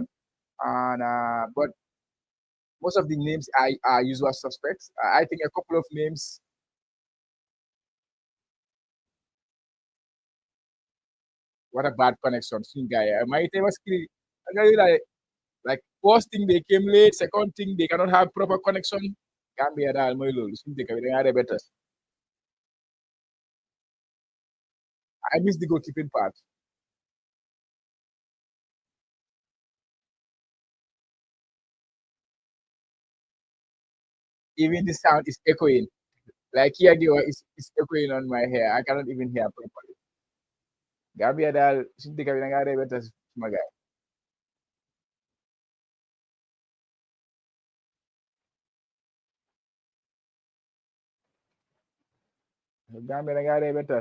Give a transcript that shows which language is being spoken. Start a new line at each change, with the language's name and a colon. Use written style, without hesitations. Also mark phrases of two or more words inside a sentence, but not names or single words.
English: And but most of the names are usual suspects. I think a couple of names. What a bad connection, guy. My team was like first thing they came late, second thing they cannot have proper connection.
Wolof: Gambia dal moy lolu suñu dëkk bi da nga better.
English: I missed the goalkeeping part. Even the sound is echoing. Like here is echoing on my hair. I cannot even hear properly.
Wolof: Gambia dal suñu dëkk bi da nga better
English: my guy.
Wolof: Gambia da nga better.